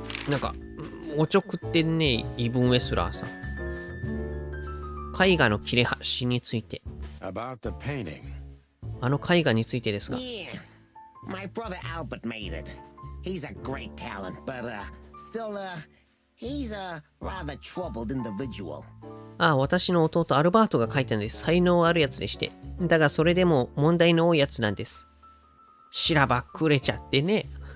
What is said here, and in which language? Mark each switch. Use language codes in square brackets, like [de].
[ja] なんか、おちょくってね、イブン・ウェスラーさん。絵画の切れ端について。 [en] About the painting. [ja] あの絵画についてですが。 [en] Yeah. My brother Albert made it. He's a great talent, but, still, he's a rather troubled individual. [ja] ああ、私の弟アルバートが描いたんです。才能あるやつでして。だがそれでも問題の多いやつなんです。しらばっくれちゃってね。